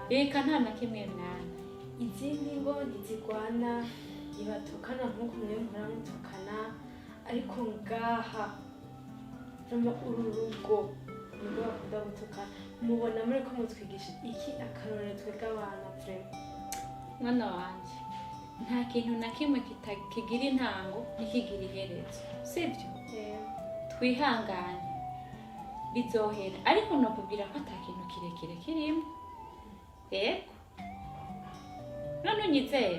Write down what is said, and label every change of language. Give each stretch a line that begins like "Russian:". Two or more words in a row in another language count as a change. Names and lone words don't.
Rundi: Reka nta na kimwe mwana. Izindi ngo ntizigwana ibatukana nk'uko mwe muramutukana ariko ngaha rama uru rugo nibwo bakunda gutukana mubona muri ko mutwigisha iki akarore twebwe abana pre Mwana wanje nta kintu na kimwe kigira intango nikigira iherezo sivyo twihangane bizohera ariko no kubwira ko atakintu kirekire kirimo yego none unyizera